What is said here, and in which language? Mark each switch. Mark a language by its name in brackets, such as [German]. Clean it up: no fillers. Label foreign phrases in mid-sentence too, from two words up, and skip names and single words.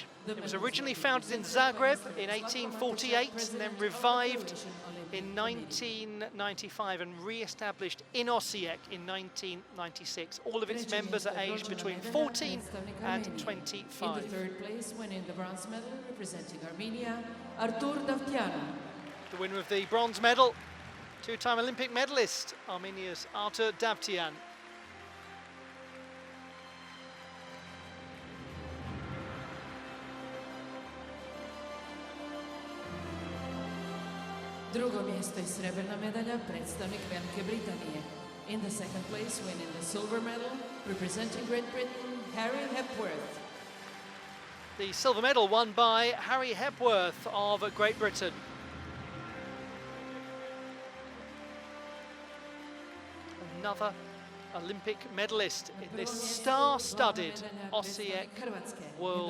[English] It was originally founded in Zagreb in 1848 and then revived in 1995 and re-established in Osijek in 1996. All of its members are aged between 14 and 25. In the third place, winning the bronze medal, representing Armenia, Artur Davtyan. The winner of the bronze medal, two-time Olympic medalist, Armenia's Artur Davtyan. [Croatian] Drugo mjesto i srebrna medalja, predstavnik Velike Britanije. [English] In the second place, winning the silver medal, representing Great Britain, Harry Hepworth. The silver medal won by Harry Hepworth of Great Britain. Another Olympic medalist in this star-studded Osijek World